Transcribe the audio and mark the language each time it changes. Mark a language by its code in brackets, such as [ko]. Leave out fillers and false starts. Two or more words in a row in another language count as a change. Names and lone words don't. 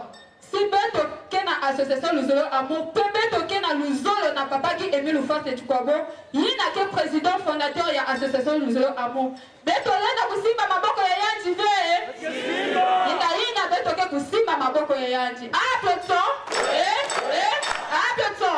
[kg] Si beto kena association Luzolo Amour, pe beto kena Luzolo na papa ki Émile Ufwate Chikwabo, yina ke [fr] président fondateur [kg] ya association Luzolo Amour. Beto lena kusimba maboko ya yanji ve. Yina beto ke kusimba maboko ya yanji. [fr] Applaudissons. Applaudissons.